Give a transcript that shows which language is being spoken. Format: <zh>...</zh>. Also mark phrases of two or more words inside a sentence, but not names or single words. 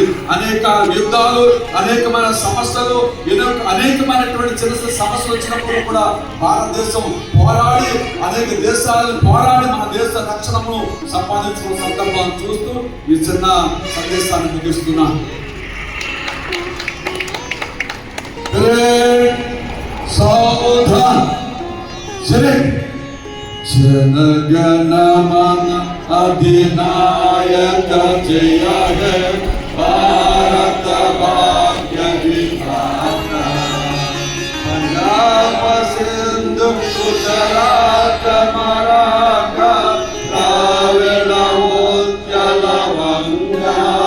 <te>అనేక యుద్ధాలు, అనేకమైన సమస్యలు, అనేకమైనటువంటి చిన్న సమస్యలు వచ్చినప్పుడు కూడా భారతదేశం పోరాడి అనేక దేశాలను పోరాడి మన దేశ రక్షణను సంపాదించుకున్న సందర్భాన్ని చూస్తూ ఈ చిన్న సందేశాన్ని ముగిస్తున్నాను.</te> <bn>জনগণমন অধিনায়ক জয় হে ভারত ভাগ্য বিধাতা পাঞ্জাব সিন্ধু গুজরাট মরাঠা দ্রাবিড় উৎকল বঙ্গ</bn>